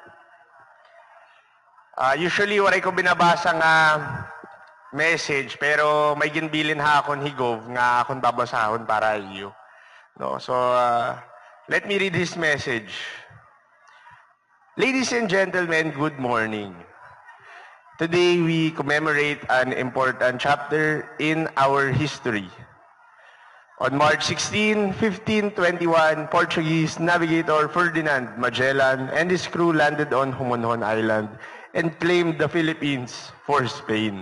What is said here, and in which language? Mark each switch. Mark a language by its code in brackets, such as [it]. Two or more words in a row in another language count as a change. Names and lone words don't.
[war] Usually, waray ko binabasa nga message, pero may ginbilin ha akong higov nga akong babasahon para iyo. No? [en] So, let me read this message. Ladies and gentlemen, good morning. Today, we commemorate an important chapter in our history. On March 16, 1521, Portuguese navigator Ferdinand Magellan and his crew landed on Homonhon Island and claimed the Philippines for Spain.